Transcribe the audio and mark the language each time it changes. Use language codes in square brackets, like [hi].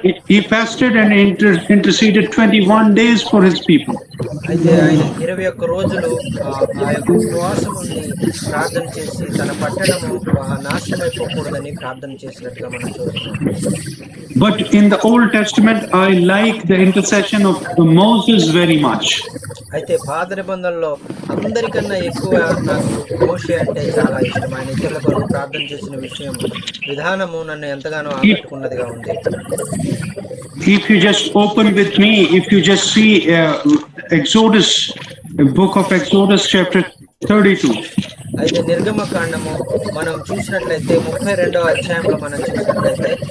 [en] He fasted and interceded 21 days for his people. [te] అయితే ఆయన 21 రోజులు ఆ యొక్క ఉపవాసం ఉండి ప్రార్థన చేసి తన పట్టణము నాశనం అయిపోకూడదని ప్రార్థన చేసినట్టుగా మనం చూస్తున్నాం. [en] But in the Old Testament, I like the intercession of Moses very much. [te] అయితే పాత నిబంధనలో అందరికన్నా ఎక్కువ నాకు మోషే అంటే చాలా ఇష్టం. ఆయన ఇతరుల కొరకు ప్రార్థన చేసిన విధానము నన్ను ఎంతగానో ఆకట్టుకున్నదిగా ఉంది. [en] If you just open with me, if you just see Exodus, book of Exodus chapter 32. [te] అయితే నిర్గమకాండము మనం చూసినట్లయితే 32వ అధ్యాయంలో మనం చూసినట్లయితే